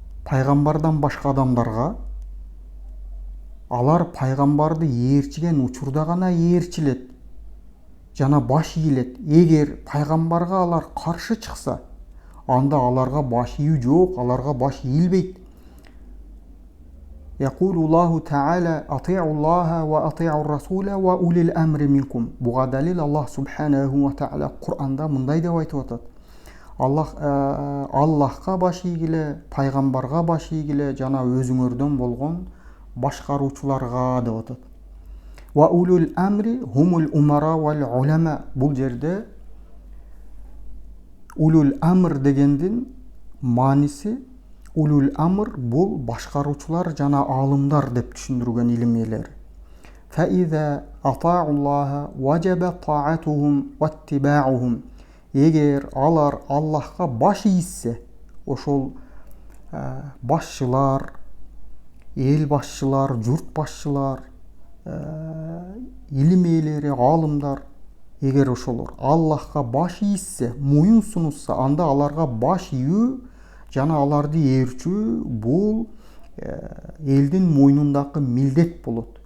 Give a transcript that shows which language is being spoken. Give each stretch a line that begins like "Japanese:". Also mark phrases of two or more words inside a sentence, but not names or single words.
Kyrgyz: пайгамбардан башка адамдарга алар пайгамбарды ээрчиген учурда гана ээрчилет жана баш ийилет. Эгер пайгамбарга алар каршы чыкса, анда аларга баш ийүү жок, аларга баш ийилбейт.
Arabic: يقول الله تعالى أطيعوا الله وأطيعوا الرسول وأولي الأمر منكم.
Kyrgyz: Буга далил Аллах
Arabic: سبحانه وتعالى
Kyrgyz: Кур'анда мындай деп айтып атат. Аллахка баш ийгиле, пайгамбарга баш ийгиле жана өзүңөрдөн болгон башкаруучуларга деп атат.
Arabic: وأولو الأمر هم الأمراء والعلماء.
Kyrgyz: Бул жерде
Arabic: أولو الأمر
Kyrgyz: дегендин мааниси
Arabic: أولو الأمر
Kyrgyz: бул башкаруучулар жана алымдар деп түшүндүргөн илим ээлери.
Arabic: فإذا أطاعوا الله وجبت طاعتهم واتباعهم.
Kyrgyz: Эгер алар Аллахка баш ийсе, ошол башчылар, эл башчылар, журт башчылар, илим ээлери, алымдар, эгер ошолор Аллахка баш ийсе, моюн сунушса, анда аларга баш ийүү жана аларды ээрчүү бул элдин мойнундагы милдет болот.